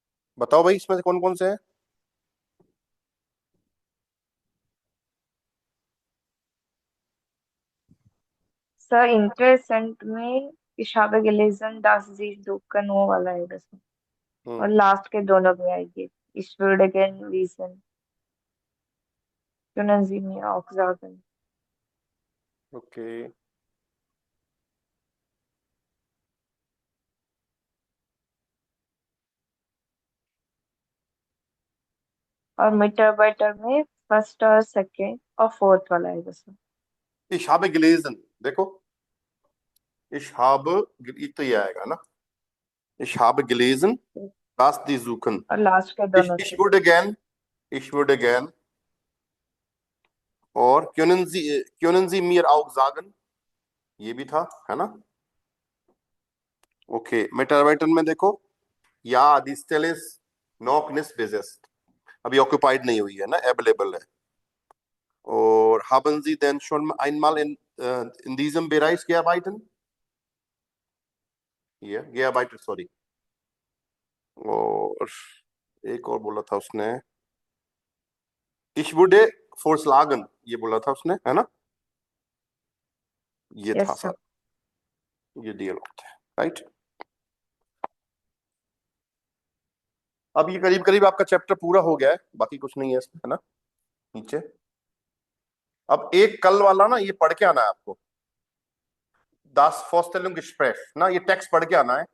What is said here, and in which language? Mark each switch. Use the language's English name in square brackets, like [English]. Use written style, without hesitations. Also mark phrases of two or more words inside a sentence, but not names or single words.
[Hindi] बताओ भाई इसमें से कौन कौन से हैं? सर इंटरेस्टेंट में [German] ich habe gelesen, dass sie duken [Hindi] वो वाला है बस। और लास्ट के दोनों में आएगी [German] ich würde gern wissen, können Sie mir auch sagen। [Hindi] ओके, और मिटारबाइटर में फर्स्ट और सेकंड और फोर्थ वाला है बस। [German] ich habe gelesen, देखो ich habe, [Hindi] तो ये आएगा ना, [German] ich habe gelesen, dass die suchen, [Hindi] और लास्ट के ich, दोनों ich से। [German] ich würde gern और können Sie mir auch sagen, [Hindi] ये भी था, है ना? ओके, मिटारबाइटर में देखो या [German] die Stelle ist noch nicht besetzt, [Hindi] अभी ऑक्युपाइड नहीं हुई है ना, अवेलेबल है। [German] और haben Sie denn schon einmal in diesem Bereich gearbeitet? [Hindi] ये gearbeitet, सॉरी। और एक और बोला था उसने, [German] ich wurde vorschlagen, [Hindi] ये बोला था उसने, है ना? ये था यस सर, सर। ये डील होता है, राइट? अब ये करीब करीब आपका चैप्टर पूरा हो गया है, बाकी कुछ नहीं है इसमें, है ना? नीचे अब एक कल वाला ना, ये पढ़ के आना है आपको, [German] Das Vorstellungsgespräch [Hindi] ना, ये टेक्स्ट पढ़ के आना है।